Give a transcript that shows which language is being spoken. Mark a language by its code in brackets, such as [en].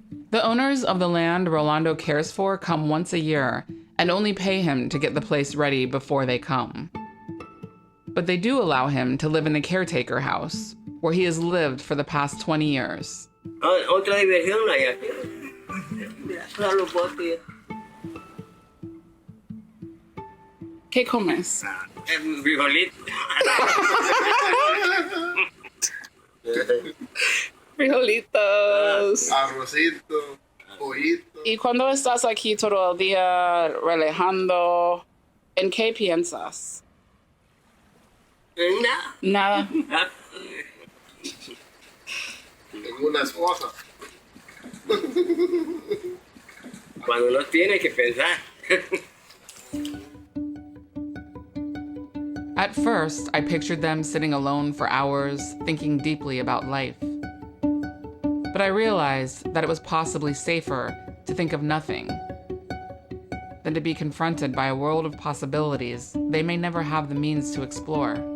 [en] The owners of the land Rolando cares for come once a year and only pay him to get the place ready before they come. But they do allow him to live in the caretaker house, where he has lived for the past 20 years. [es] Otra diversión hay aquí. Solo bote. ¿Qué comes? Frijolito. Frijolitos. Arrocito, pollito. Y cuando estás aquí todo el día relajando, ¿en qué piensas? Nada. En una esposa. Cuando no tiene que pensar. [en] At first, I pictured them sitting alone for hours, thinking deeply about life. But I realized that it was possibly safer to think of nothing than to be confronted by a world of possibilities they may never have the means to explore.